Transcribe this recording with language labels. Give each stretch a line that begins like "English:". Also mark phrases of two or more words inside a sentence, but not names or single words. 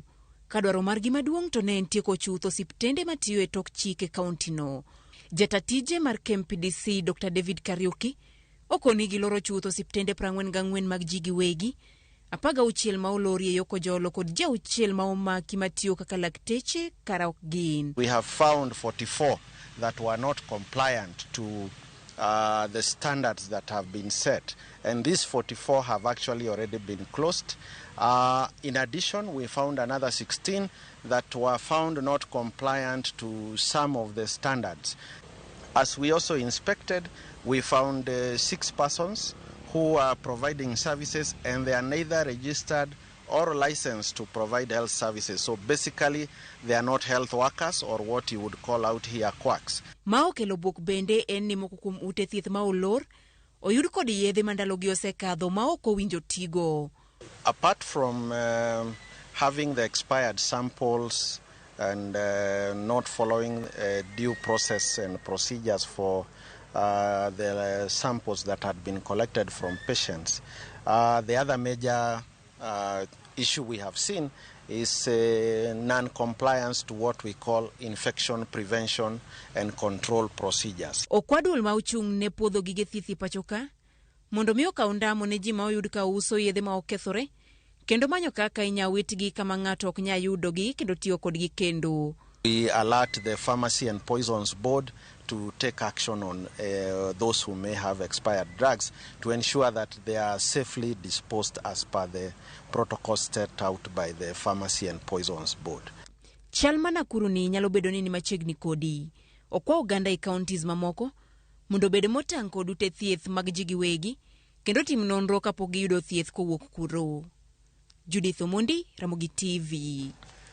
Luo (Kenya and Tanzania): Kadwaro margi maduong' to ne en tieko chutho osiptende matiyo e tok chik e kaunti no. Jatatije mar KMPDC Dr. David Kariuki okoni giloro chutho osiptende 44 mag ji giwegi, 16 ma olori e yoko jolo kod 6 ma omaki matiyo kaka lakteche kara ok gin.
English: We have found 44 that were not compliant to the standards that have been set, and these 44 have actually already been closed. In addition, we found another 16 that were found not compliant to some of the standards. As we also inspected, we found 6 persons who are providing services and they are neither registered or licensed to provide health services. So basically, they are not health workers or what you would call out here quacks.
Luo (Kenya and Tanzania): Ma okelo bok bende en ni moko kuom ute thieth ma olor oyud kod yedhe ndalogi osekadho ma ok owinjo tigo.
English: Apart from having the expired samples and not following due process and procedures for the samples that had been collected from patients, the other major issue we have seen is non-compliance to what we call infection prevention and control procedures.
Luo (Kenya and Tanzania): Okwadul ma ochung' ne puodho gige thieth pachoka mondo mi okaw ndamo ne ji ma oyud ka uso yedhe ma okethore kendo manyo kaka inyawitgi kama ng'ato ok nyal yudogi kendo tiyo kodgi kendo.
English: We alert the Pharmacy and Poisons Board to take action on those who may have expired drugs to ensure that they are safely disposed as per the protocols set out by the Pharmacy and Poisons Board.
Luo (Kenya and Tanzania): Chal Manakuru ni nyalo bedo ni machiegni kodi. Okwa Uganda e counties mamoko mondo bed motang' kod ute thieth mag ji giwegi kendo tim nonro kapok giyudo thieth kowuok kuro. Judith Omondi, Ramogi TV.